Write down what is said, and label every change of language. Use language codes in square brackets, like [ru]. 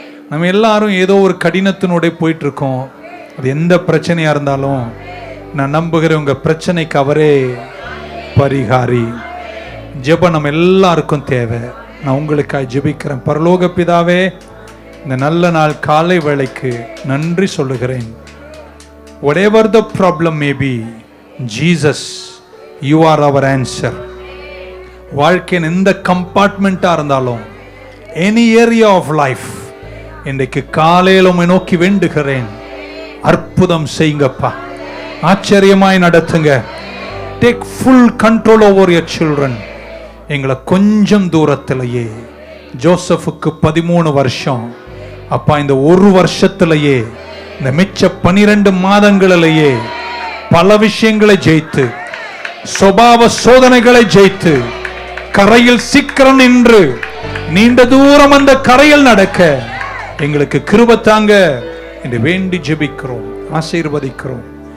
[ta] நம்ம எல்லாரும் ஏதோ ஒரு கடினத்தினோட போயிட்டு இருக்கோம். அது எந்த பிரச்சனையா இருந்தாலும் நான் நம்புகிறேன் உங்க பிரச்சனைக்கு அவரே பரிகாரி. ஜெபம் நம்ம எல்லாருக்கும் தேவை. நான் உங்களுக்காக ஜெபிக்கிறேன். பரலோக பிதாவே, இந்த நல்ல நாள் காலை வேளைக்கு நன்றி சொல்லுகிறேன். [en] whatever the problem may be, Jesus, you are our answer. [ta] வாழ்க்கையின் எந்த கம்பார்ட்மெண்ட்டா இருந்தாலும், [en] any area of life, [ta] இன்றைக்கு காலையில் உம்மை நோக்கி வேண்டுகிறேன். அற்புதம் செய்யுங்கப்பா, ஆச்சரியமாய் நடத்துங்க. [en] Take full control over your children. [ta] எங்களை கொஞ்சம் தூரத்திலேயே, ஜோசப்புக்கு 13 வருஷம் அப்பா, இந்த ஒரு வருஷத்திலேயே, இந்த மிச்ச 12 மாதங்களிலேயே பல விஷயங்களை ஜெயித்து, சுபாவ சோதனைகளை ஜெயித்து, கரையில் சீக்கிரம் நின்று நீண்ட தூரம் அந்த கரையில் நடக்க எங்களுக்கு கிருபை தாங்க என்று வேண்டி ஜெபிக்கிறோம், ஆசீர்வதிக்கிறோம்.